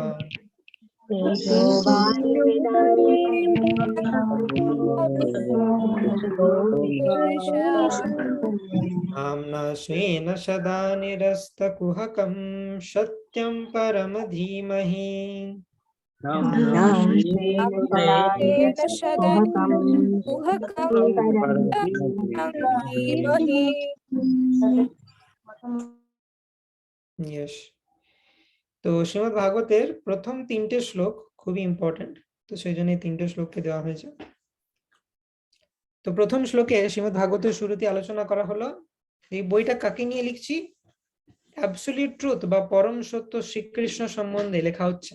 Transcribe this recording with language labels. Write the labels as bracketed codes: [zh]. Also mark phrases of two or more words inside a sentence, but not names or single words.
[sa] धाम्ना स्वेन सदा निरस्तकुहकं सत्यं परम धीमहि। यस, [bn] তো শ্রীমদ্ ভাগবতের প্রথম 3টে শ্লোক খুবই ইম্পর্টেন্ট, তো সেই জন্য এই 3টে শ্লোককে দেওয়া হয়েছে। তো প্রথম শ্লোকে শ্রীমদ্ ভাগবতের শুরুতে আলোচনা করা হলো এই বইটা কাকে নিয়ে লিখছি, [en] absolute truth [bn] বা পরম সত্য শ্রীকৃষ্ণ সম্বন্ধে লেখা হচ্ছে।